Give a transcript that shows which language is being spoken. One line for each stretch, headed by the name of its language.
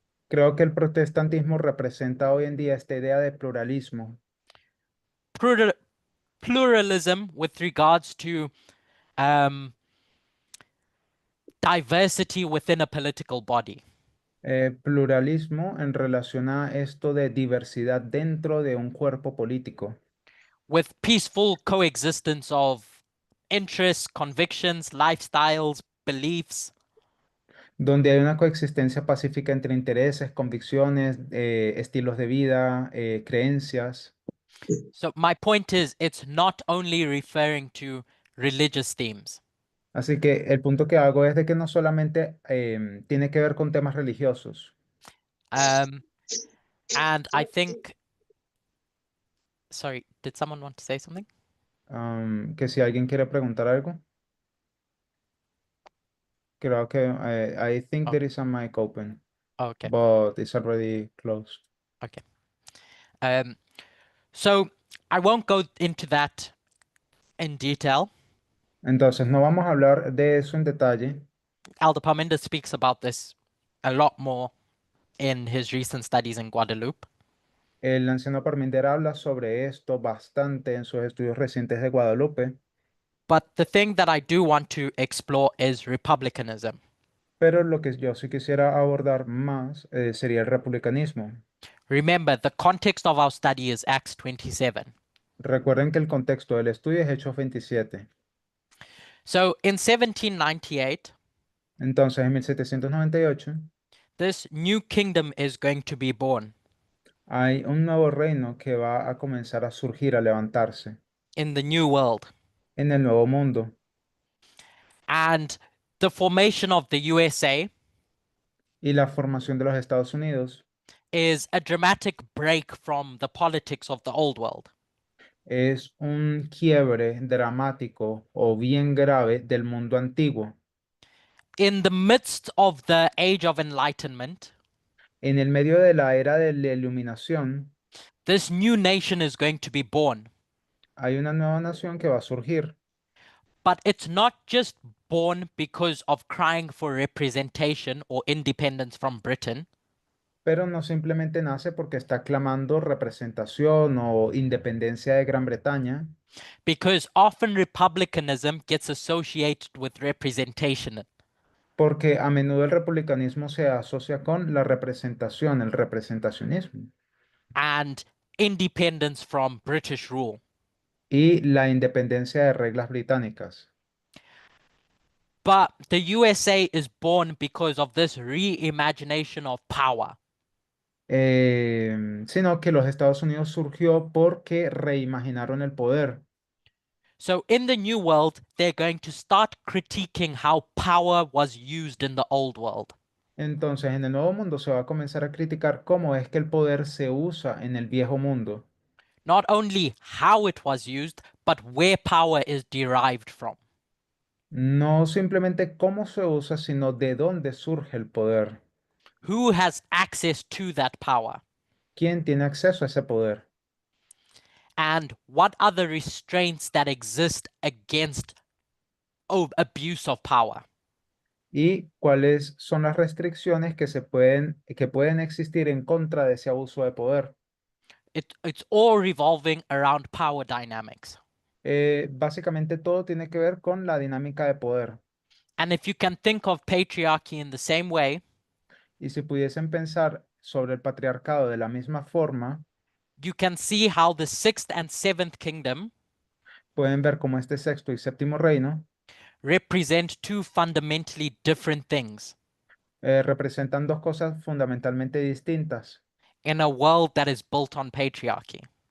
Spanish: creo que el protestantismo representa hoy en día esta idea de pluralismo.
English: Pluralism with regards to diversity within a political body.
Spanish: Pluralismo en relación a esto de diversidad dentro de un cuerpo político,
English: With peaceful coexistence of interests, convictions, lifestyles, beliefs.
Spanish: donde hay una coexistencia pacífica entre intereses, convicciones, estilos de vida, creencias.
English: So my point is, it's not only referring to religious themes.
Spanish: Así que el punto que hago es de que no solamente tiene que ver con temas religiosos.
English: And I think, sorry, did someone want to say something?
Spanish: Que si alguien quiere preguntar algo. Creo que
English: I think Oh. there is a mic open, Okay. but it's already closed. Okay. So I won't go into that in detail.
Spanish: Entonces, no vamos a hablar de eso en detalle.
English: Elder Parminder speaks about this a lot more in his recent studies in Guadeloupe.
Spanish: El anciano Parminder habla sobre esto bastante en sus estudios recientes de Guadalupe,
English: But the thing that I do want to explore is republicanism.
Spanish: pero lo que yo sí quisiera abordar más sería el republicanismo.
English: Remember, the context of our study is Acts 27.
Spanish: Recuerden que el contexto del estudio es Hechos 27.
English: So in 1798,
Spanish: Entonces, en 1798,
English: this new kingdom is going to be born
Spanish: hay un nuevo reino que va a comenzar a surgir, a levantarse
English: in the new world.
Spanish: en el nuevo mundo.
English: And the formation of the USA
Spanish: Y la formación de los Estados Unidos
English: is a dramatic break from the politics of the old world.
Spanish: es un quiebre dramático o bien grave del mundo antiguo.
English: In the midst of the age of enlightenment,
Spanish: En el medio de la era de la iluminación,
English: this new nation is going to be born.
Spanish: hay una nueva nación que va a surgir,
English: But it's not just born because of crying for representation or independence from Britain.
Spanish: pero no simplemente nace porque está clamando representación o independencia de Gran Bretaña,
English: Because often republicanism gets associated with representation.
Spanish: porque a menudo el republicanismo se asocia con la representación, el representacionismo
English: And independence from British rule.
Spanish: y la independencia de reglas británicas.
English: But the USA is born because of this reimagination of power.
Spanish: Sino que los Estados Unidos surgió porque reimaginaron el poder.
English: So in the new world, they're going to start critiquing how power was used in the old world.
Spanish: Entonces, en el nuevo mundo se va a comenzar a criticar cómo es que el poder se usa en el viejo mundo.
English: Not only how it was used, but where power is derived from.
Spanish: No simplemente cómo se usa, sino de dónde surge el poder.
English: Who has access to that power?
Spanish: ¿Quién tiene acceso a ese poder?
English: And what are the restraints that exist against abuse of power?
Spanish: ¿Y cuáles son las restricciones que pueden existir en contra de ese abuso de poder?
English: It's all revolving around power dynamics.
Spanish: Básicamente todo tiene que ver con la dinámica de poder.
English: And if you can think of patriarchy in the same way,
Spanish: Y si pudiesen pensar sobre el patriarcado de la misma forma,
English: you can see how the sixth and seventh kingdom
Spanish: pueden ver cómo este sexto y séptimo reino
English: represent two fundamentally different things
Spanish: representan dos cosas fundamentalmente distintas
English: in a world that is built on patriarchy.